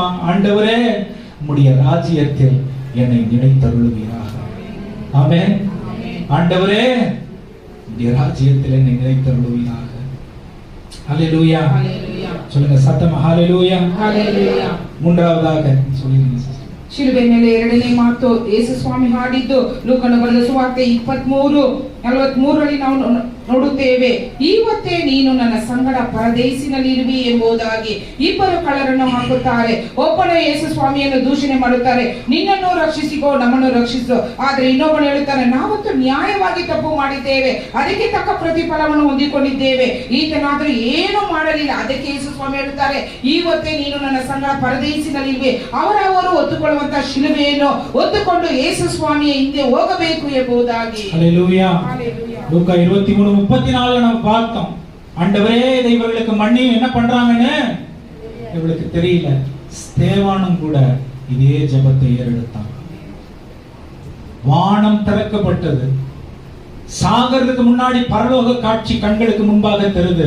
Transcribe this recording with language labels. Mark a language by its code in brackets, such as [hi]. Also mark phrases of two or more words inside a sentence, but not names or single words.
[ta] ஆண்டவரே, உம்முடைய ராஜ்யத்தில் என்னை நினைத்தருளுவீராக. ஆமென். ஆண்டவரே, உம்முடைய ராஜ்யத்தில் என்னை நினைத்தருளுவீராக. ஹalleluya, சொல்லுங்க சத்தமா ஹalleluya, ஹalleluya. மூன்றாவதாக சொல்லுங்க. [kn] ಶಿಲುಬೆ ಮೇಲೆ ಎರಡನೇ ಮಾತು ಯೇಸು ಸ್ವಾಮಿ ಹಾಡಿದ್ದು ಲೂಕನ ಬರೆದ ಸುವಾರ್ತೆ 23:43 ನಾವು ನೋಡುತ್ತೇವೆ. ಇವತ್ತೇ ನೀನು ನನ್ನ ಸಂಗಡ ಪರದೇಶಿನಲ್ಲಿ ಇರುವಿ ಎಂಬುದಾಗಿ. ಇಬ್ಬರು ಕಳ್ಳರನ್ನು ಹಾಕುತ್ತಾರೆ. ಒಬ್ಬನು ಯೇಸು ಸ್ವಾಮಿಯನ್ನು ದೂಷಣೆ ಮಾಡುತ್ತಾರೆ, ನಿನ್ನನ್ನು ರಕ್ಷಿಸಿಕೋ, ನಮ್ಮನ್ನು ರಕ್ಷಿಸು. ಆದ್ರೆ ಇನ್ನೊಬ್ಬನು ಹೇಳುತ್ತಾನೆ, ನಾವತ್ತು ನ್ಯಾಯವಾಗಿ ತಪ್ಪು ಮಾಡಿದ್ದೇವೆ, ಅದಕ್ಕೆ ತಕ್ಕ ಪ್ರತಿಫಲವನ್ನು ಹೊಂದಿಕೊಂಡಿದ್ದೇವೆ, ಈತನಾದರೂ ಏನು ಮಾಡಲಿಲ್ಲ. ಅದಕ್ಕೆ ಯೇಸು ಸ್ವಾಮಿ ಹೇಳುತ್ತಾರೆ, ಇವತ್ತೇ ನೀನು ನನ್ನ ಸಂಗಡ ಪರದೇಶಿನಲ್ಲಿ ಇರುವೆ. ಅವರವರು ಒತ್ತುಕೊಳ್ಳುವಂತ ಶಿಲುಬೆಯನ್ನು ಒತ್ತುಕೊಂಡು ಯೇಸು ಸ್ವಾಮಿಯ ಹಿಂದೆ ಹೋಗಬೇಕು ಎಂಬುದಾಗಿ. [ta] ஹalleluya. லூக்கா 23:34 நம்ம பார்த்தோம். ஆண்டவரே, இவர்களுக்கு மன்னியும், என்ன பண்றாங்கன்னு இவளுக்கு தெரியல. ஸ்தேவானும் கூட இதே ஜெபத்தை ஏறெடுத்தான். வானம் திறக்கப்பட்டது. சாகறதுக்கு முன்னாடி பரலோக காட்சி கண்களுக்கு முன்பாக தெரியுது.